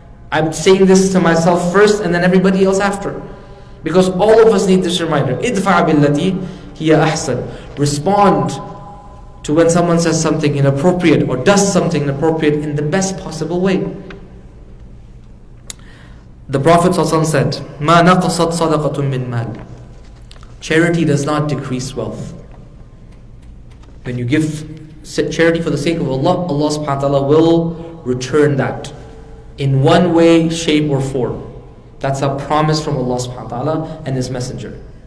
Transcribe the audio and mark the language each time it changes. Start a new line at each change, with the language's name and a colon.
English: I'm saying this to myself first and then everybody else after. Because all of us need this reminder.
Arabic: idfa' billati hiya ahsan.
English: Respond to when someone says something inappropriate or does something inappropriate in the best possible way. The Prophet ﷺ said,
Arabic: مَا نَقَصَتْ صَدَقَةٌ مِّن مَالٍ.
English: Charity does not decrease wealth. When you give charity for the sake of Allah, Allah subhanahu wa ta'ala will return that in one way, shape or form. That's a promise from Allah subhanahu wa ta'ala and His Messenger.